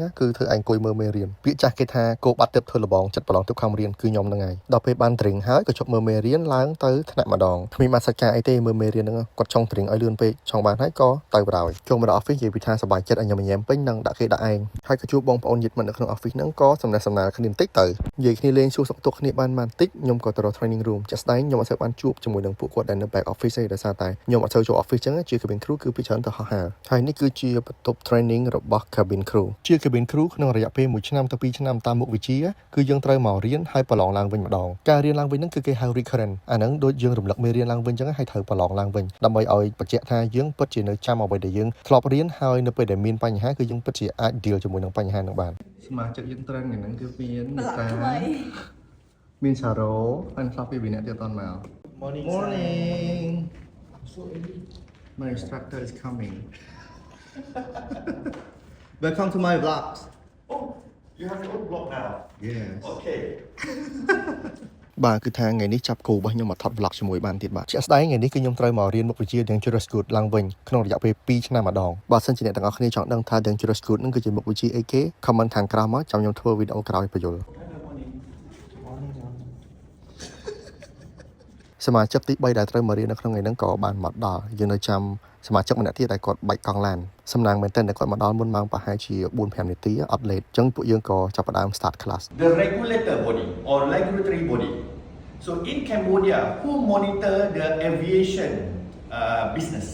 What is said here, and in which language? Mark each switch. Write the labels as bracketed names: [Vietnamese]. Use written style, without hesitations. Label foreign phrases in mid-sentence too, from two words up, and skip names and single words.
[Khmer] គឺធ្វើឯងអង្គុយមើលមេរៀនពាក្យចាស់គេថាគោបាត់ទឹកធ្វើលបងចិត្តប្រឡងទឹកខំរៀនគឺខ្ញុំហ្នឹងហើយដល់ពេលបានត្រៀងហើយក៏ជប់មើលមេរៀនឡើងទៅថ្នាក់ម្ដងគ្មានបានសាច់ការអីទេមើលមេរៀនហ្នឹងគាត់ចង់ត្រៀងឲ្យលឿនពេកចង់បានហើយក៏ទៅបរោយចូលមកដល់ office និយាយពី ថាសប្បាយចិត្តឲ្យខ្ញុំញ៉ាំពេញនឹងដាក់គេដាក់ឯងហើយក៏ជួបបងប្អូនញាតិមិត្តនៅក្នុង office ហ្នឹងក៏សំណេះសំណាលគ្នាបន្តិចទៅនិយាយគ្នាលេងសួរសុខទុក្ខគ្នាបានបន្តិចខ្ញុំក៏ទៅរក [English] training room [Khmer] ចាក់ស្ដែង ខ្ញុំអត់សូវបានជួបជាមួយនឹងពួកគាត់ដែលនៅ [English] back office [Khmer] ទេដោយសារតែខ្ញុំអត់សូវចូល office ចឹងជា [English] cabin crew [Khmer] គឺពីច្រើនទៅហោះហើរហើយនេះគឺជាបន្ទប់ training របស់ cabin crew ជា [English] cabin crew [Khmer] ក្នុងរយៈពេល1ឆ្នាំទៅ2ឆ្នាំតាមមុខវិជ្ជាគឺយើងត្រូវមករៀនហើយប្រឡងឡើងវិញម្ដង ការរៀនឡើងវិញហ្នឹងគឺគេហៅ recurrent អាហ្នឹងដូចយើងរំលឹកមេរៀនឡើងវិញចឹងហើយត្រូវប្រឡងឡើងវិញដើម្បីឲ្យបញ្ជាក់ថាយើងពិតជានៅចាំអ្វីដែលយើងធ្លាប់រៀនហើយនៅពេលដែលមានបញ្ហាគឺយើងពិតជាអាច deal ជាមួយនឹងបញ្ហាហ្នឹងបានសមាជិកយើងត្រូវថ្ងៃហ្នឹងគឺមានតាមានសារ៉ូហើយខ្លះពីវិន័យទៀតអត់មក [English] Morning My instructor is coming Welcome to my vlogs Oh you have your own blog now Yes Okay [Khmer] បាទគឺថាថ្ងៃនេះចាប់គូរបស់ខ្ញុំមកថត vlog ជាមួយបានទៀតបាទជាក់ស្ដែងថ្ងៃនេះគឺខ្ញុំត្រូវមករៀនមុខវិជ្ជា [English] Dangerous Goods [Khmer] ឡើងវិញក្នុងរយៈពេល2ឆ្នាំម្ដងបើសិនជាអ្នកទាំងអស់គ្នាចង់ដឹងថា [English] Dangerous Goods [Khmer] នឹងគឺជាមុខវិជ្ជាអីគេ comment ខាងក្រោមមកចាំខ្ញុំធ្វើវីដេអូក្រោយបញ្យល់សមាជិកទី3ដែលត្រូវមករៀននៅក្នុងថ្ងៃហ្នឹងក៏បានមកដល់យើងនៅចាំសមាជិកម្នាក់ទៀតដែលគាត់បែកកង់ឡានសំណាងមែនតើគាត់មកដល់មុនម៉ោងប្រហែលជា 4-5 នាទីអត់ late អញ្ចឹងពួកយើងក៏ចាប់ផ្ដើម [English] start class The regulator body or regulatory body So in Cambodia who monitor the aviation business